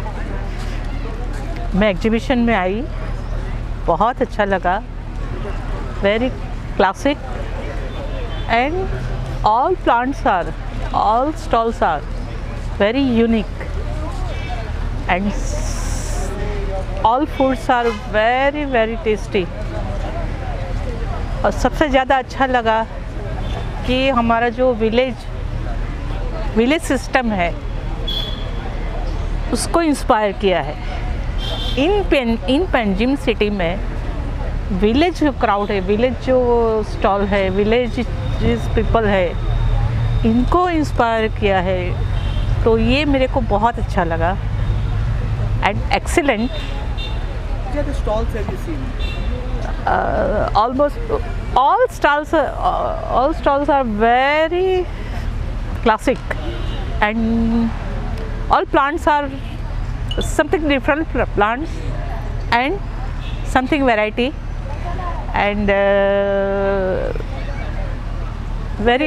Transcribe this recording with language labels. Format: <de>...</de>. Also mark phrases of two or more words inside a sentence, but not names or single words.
<hi>मैं एग्जीबिशन में आई, बहुत अच्छा लगा.</hi> <en>very classic and all plants are, all stalls are very unique and all foods are very very tasty.</en> <hi>और सबसे ज़्यादा अच्छा लगा कि हमारा जो विलेज सिस्टम है उसको इंस्पायर किया है. इन पंजिम सिटी में विलेज जो क्राउड है, विलेज जो स्टॉल है,</hi> <en>village people</en> <hi>है, इनको इंस्पायर किया है. तो ये मेरे को बहुत अच्छा लगा</hi> <en>and excellent. Which stalls have you seen? Almost all stalls are very classic, and all plants are something different plants and something variety, and very</en>